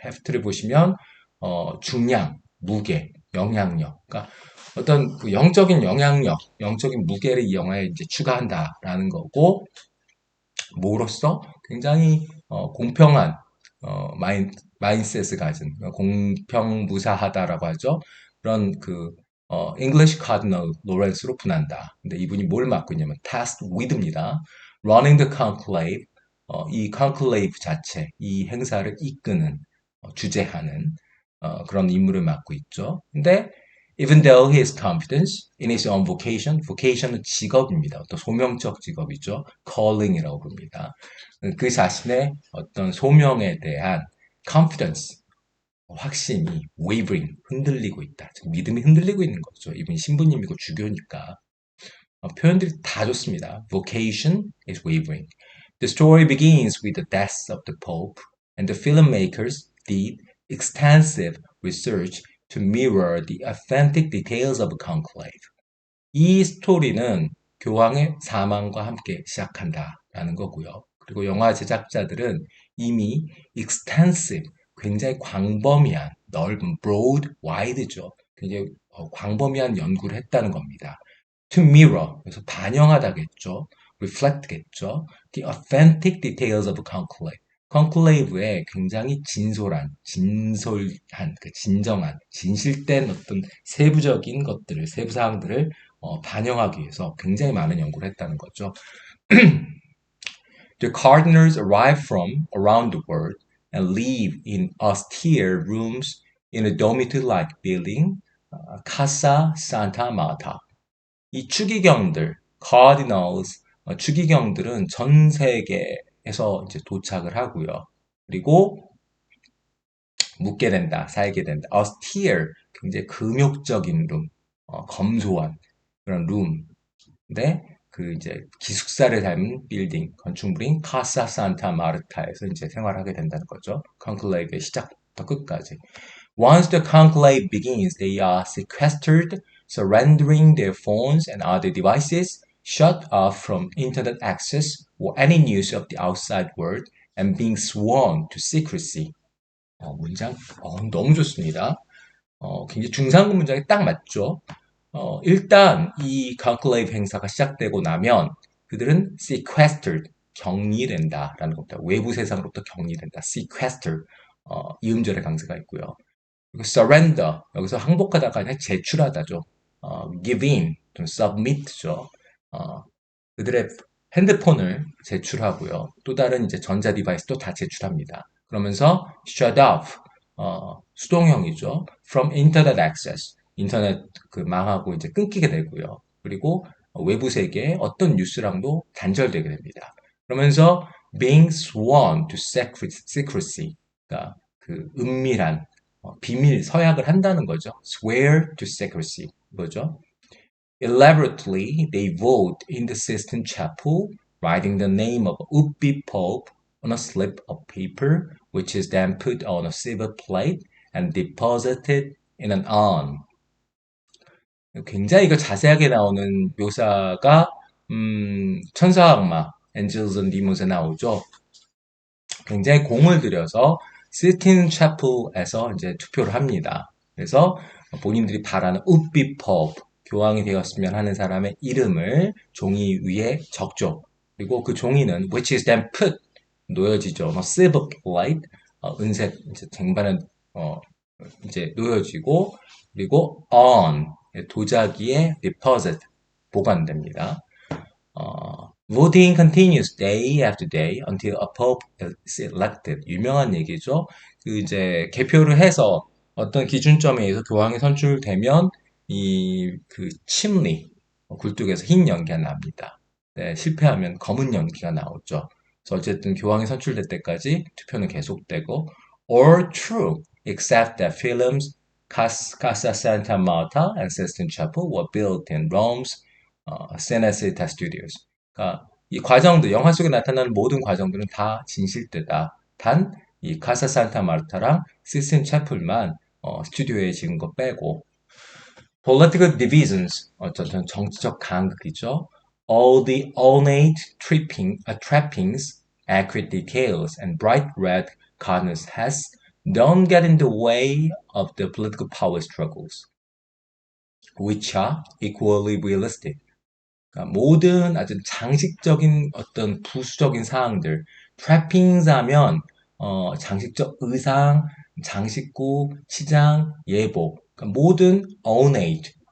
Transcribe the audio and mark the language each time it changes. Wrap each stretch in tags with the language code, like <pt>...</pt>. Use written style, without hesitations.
<ko>헤프트를 보시면 중량, 무게, 영향력, 그러니까 어떤 그 영적인 영향력, 영적인 무게를 이 영화에 이제 추가한다라는 거고, 뭐로써 굉장히 공평한 마인셋을 가진 공평무사하다라고 하죠. 그런 그 English Cardinal Lawrence로 분한다. 근데 이분이 뭘 맡고 있냐면</ko> <en>tasked with</en> <ko>입니다.</ko> <en>Running the conclave,</en> <ko>이 conclave 자체, 이 행사를 이끄는 주재하는 그런 임무를 맡고 있죠. 근데</ko> <en>even though his confidence in his own vocation은</en> <ko>직업입니다. 어떤 소명적 직업이죠. calling이라고 부릅니다. 그 자신의 어떤 소명에 대한 confidence, 확신이</ko> <en>wavering,</en> <ko>흔들리고 있다. 즉 믿음이 흔들리고 있는 거죠. 이분이 신부님이고 주교니까. 표현들이 다 좋습니다.</ko> <en>Vocation is wavering. The story begins with the death of the Pope, and the filmmakers did extensive research to mirror the authentic details of a conclave.</en> <ko>이 스토리는 교황의 사망과 함께 시작한다라는 거고요. 그리고 영화 제작자들은 이미 extensive, 굉장히 광범위한, 넓은,</ko> <en>broad, wide</en> <ko>죠. 굉장히 광범위한 연구를 했다는 겁니다.</ko> <en>To mirror,</en> <ko>그래서 반영하다겠죠.</ko> <en>reflect겠죠. The authentic details of conclave.</en> <ko>conclave의 굉장히 진솔한, 진정한, 진실된 어떤 세부적인 것들을, 세부 사항들을 반영하기 위해서 굉장히 많은 연구를 했다는 거죠.</ko> <en>The cardinals arrive from around the world and live in austere rooms in a dormitory-like building, Casa Santa Marta.</en> <ko>이 추기경들, cardinals, 추기경들은 전 세계에서 이제 도착을 하고요. 그리고 묵게 된다, 살게 된다. austere, 굉장히 금욕적인 룸, 검소한 그런 룸. 근데 그 이제 기숙사를 닮은 빌딩, 건축물인 카사 산타 마르타에서 이제 생활하게 된다는 거죠. conclave의 시작부터 끝까지.</ko> <en>Once the conclave begins, they are sequestered, surrendering their phones and other devices, shut off from internet access or any news of the outside world, and being sworn to secrecy.</en> <ko>문장 너무 좋습니다. 굉장히 중상급 문장이 딱 맞죠. 일단 이 conclave 행사가 시작되고 나면 그들은</ko> <en>sequestered,</en> <ko>격리된다라는 겁니다. 외부 세상으로부터 격리된다. sequester, 이음절의 강세가 있고요. 그리고 surrender, 여기서 항복하다가 아니라 제출하다죠. give in, 좀 submit죠. 그들의 핸드폰을 제출하고요. 또 다른 이제 전자 디바이스도 다 제출합니다. 그러면서</ko> <en>shut off,</en> <ko>수동형이죠.</ko> <en>from internet access,</en> <ko>인터넷 그 망하고 이제 끊기게 되고요. 그리고 외부 세계의 어떤 뉴스랑도 단절되게 됩니다. 그러면서</ko> <en>being sworn to secrecy,</en> <ko>그러니까 그 은밀한 비밀 서약을 한다는 거죠.</ko> <en>swear to secrecy,</en> <ko>뭐죠?</ko> <en>Elaborately, they vote in the Sistine Chapel, writing the name of Ubbi Pope on a slip of paper, which is then put on a silver plate and deposited in an urn.</en> <ko>굉장히 이거 자세하게 나오는 묘사가 천사 악마 Angels and Demons에 나오죠. 굉장히 공을 들여서 시스틴 채플에서 이제 투표를 합니다. 그래서 본인들이 바라는 우비 포프, 교황이 되었으면 하는 사람의 이름을 종이 위에 적죠. 그리고 그 종이는</ko> <en>which is then put,</en> <ko>놓여지죠.</ko> <en>silver plate,</en> <ko>은색 이제 쟁반에 이제 놓여지고, 그리고 on, 도자기에 deposit, 보관됩니다.</ko> <en>Voting continues day after day until a pope is elected.</en> <ko>유명한 얘기죠. 그 이제 개표를 해서 어떤 기준점에 의해서 교황이 선출되면 이 그 침리, 굴뚝에서 흰 연기가 납니다. 네, 실패하면 검은 연기가 나오죠. 그래서 어쨌든 교황이 선출될 때까지 투표는 계속되고</ko> <en>or true, except that films Casa Santa Marta and Sistine Chapel were built in Rome's Cinecittà Studios.</en> <ko>그러니까 이 과정들, 영화 속에 나타나는 모든 과정들은 다 진실되다. 단, 이 카사 산타 마르타랑 시스틴 채플만 스튜디오에 지은 거 빼고</ko> <en>political divisions,</en> <ko>어쨌든 정치적 간극이죠.</ko> <en>All the ornate trappings, accurate details, and bright red cardinals' hats don't get in the way of the political power struggles, which are equally realistic.</en> <ko>그러니까 모든 아주 장식적인 어떤 부수적인 사항들, 트래핑스 하면 장식적 의상, 장식구, 치장, 예복, 그러니까 모든 ornate,</ko>